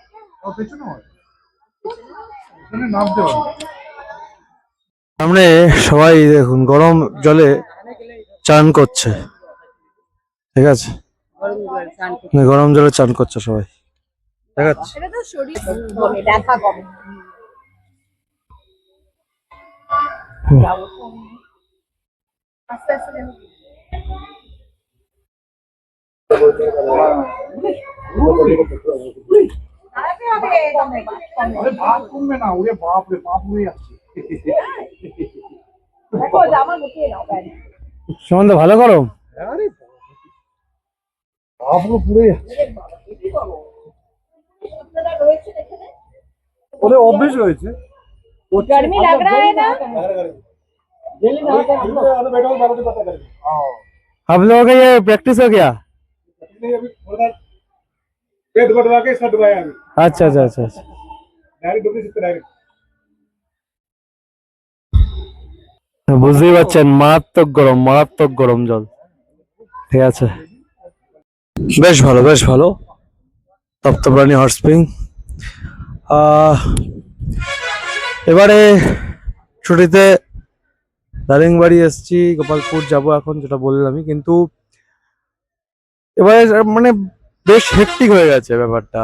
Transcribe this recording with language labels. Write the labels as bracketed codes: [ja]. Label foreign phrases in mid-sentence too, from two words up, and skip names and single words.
[bn] সামনে সবাই দেখুন গরম জলে চান করছে, ঠিক আছে, গরম জলে চান করছে সবাই, ঠিক আছে। এটা তো শরীর ব্যথা কমে। আস্তে আস্তে [hi] अरे बात तुम में ना उड़े बाप रे बाप उड़े যাচ্ছে [bn] দেখো জামা গুটিয়ে নাও প্যান্ট। সুমন্ত ভালো গরম। আরে বাপ পুরো পুড়ে যাচ্ছে। আপনারা রয়েছেন এখানে? ওরে অভ্যেস রয়েছে। [hi] गर्मी लग रहा है ना? जल्दी ना अरे बैठो बाबू से पता करेंगे। हां आप लोगों का ये प्रैक्टिस हो गया? नहीं अभी थोड़ा पेट बढ़वा के सट गया अभी अच्छा अच्छा अच्छा अच्छा। डायरेक्ट डुबली से डायरेक्ट [bn] বুঝতেই পারছেন মারাত্মক গরম জল, ঠিক আছে। বেশ ভালো বেশ ভালো, তপ্তপানি [en] hot spring. [bn] এবারে ছুটিতে দারিংবাড়ি এসছি, গোপালপুর যাব এখন, যেটা বললামই, কিন্তু এবারে মানে বেশ হেক্টিক হয়ে গেছে ব্যাপারটা।